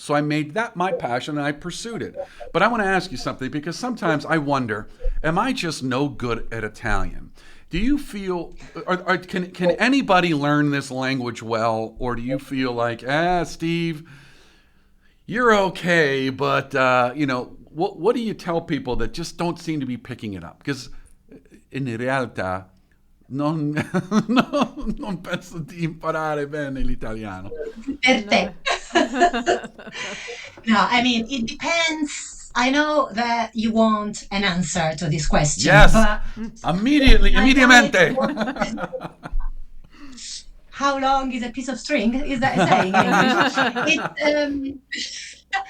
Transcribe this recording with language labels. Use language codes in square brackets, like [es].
[en] So I made that my passion and I pursued it. But I want to ask you something because sometimes I wonder, am I just no good at Italian? Do you feel, or can anybody learn this language well, or do you feel like, Steve, you're okay, but what do you tell people that just don't seem to be picking it up? Because [it] in realtà non penso di imparare bene l'italiano. Per te. [en] No, I mean, it depends. I know that you want an answer to this question. Yes, But [it] immediatamente. [en] How long is a piece of string? Is that a saying in English?